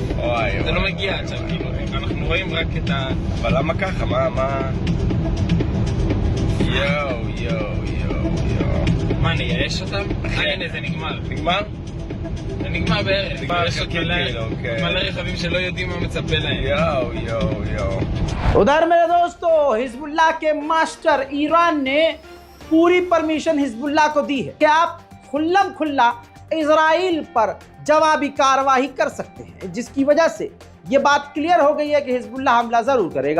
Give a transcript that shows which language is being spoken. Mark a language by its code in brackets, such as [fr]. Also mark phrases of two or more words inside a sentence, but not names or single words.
[he] זה לא מגיע עד שם, כאילו. אנחנו רואים רק את ה... אבל למה ככה? מה? יואו. מה, נייאש אותם? הנה, זה נגמר. נגמר? זה נגמר בערך. יש עוד מלא רכבים שלא יודעים מה מצפה להם. יואו. [hi] उधर मेरे दोस्तों, हिजबुल्लाह के मास्टर ईरान ने पूरी परमिशन हिजबुल्लाह को दी है कि आप खुल्लम खुल्ला इजराइल पर जवाबी कार्रवाई कर सकते हैं, जिसकी वजह से ये बात क्लियर हो गई है कि हिजबुल्लाह हमला जरूर करेगा।